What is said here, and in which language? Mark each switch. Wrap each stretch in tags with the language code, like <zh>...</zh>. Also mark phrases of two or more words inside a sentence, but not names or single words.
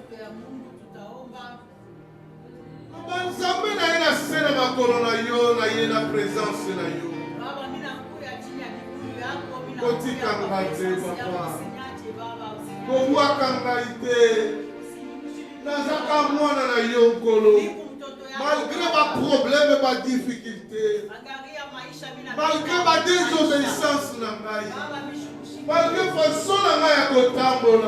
<sw>Mungu tutaomba.</sw> <ln>Nzambe na ye na se na makolo na yo na ye na présence na yo.</ln> <sw>Baba mimi nakuya chini ya miguu yako, mimi</sw> <ln>Kotika ngai te, Papa.</ln> <sw>Usinyache Baba,</sw> <ln>Kobwaka ngai te. Nazaka mwana na yo nkolo.</ln> <fr>Malgré ma problème, ma difficulté. Malgré ma désobéissance</fr> <ln>na ngai.</ln> <fr>Malgré façon</fr> <ln>na ngai ya kotambola.</ln>